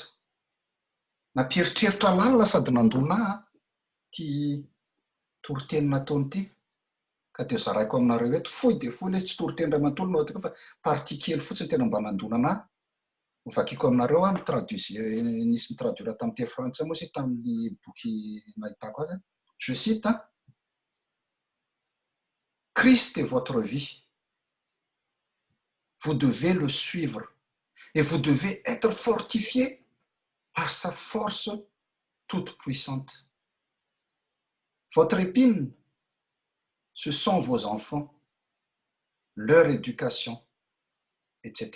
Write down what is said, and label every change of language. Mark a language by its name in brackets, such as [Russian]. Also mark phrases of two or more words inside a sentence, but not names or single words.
[Malagasy] Napieritreritra lalina sady nandona ty toriteny nataony ty. Ka dia zaraiko aminareo eto, fohy dia fohy, ilay tsy toriteny ray manontolo no atao fa partie kely fotsiny tena mba nandonana. Vakiko aminareo nisy traduira tamin'ny teny frantsay moa sy tamin'ny boky nahitako azy. [French] Je cite, Christ est votre vie. Vous devez le suivre et vous devez être fortifié par sa force toute puissante. Votre épine, ce sont vos enfants, leur éducation, etc.